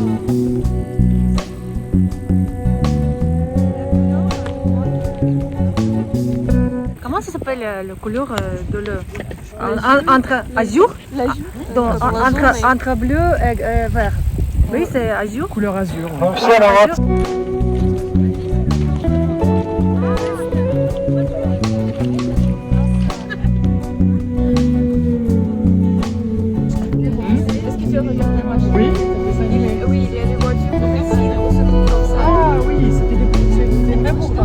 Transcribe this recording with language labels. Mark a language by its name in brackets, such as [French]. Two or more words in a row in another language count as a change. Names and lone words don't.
[French] Comment ça s'appelle la couleur de l'eau? Entre azur, entre bleu et vert. Oui, c'est azur. Couleur azur. [Russian] Ну все на [French] Oui, Oui, il y a des voitures ici, on se trouve comme ça. ah oui, c'était des vrais pourtant.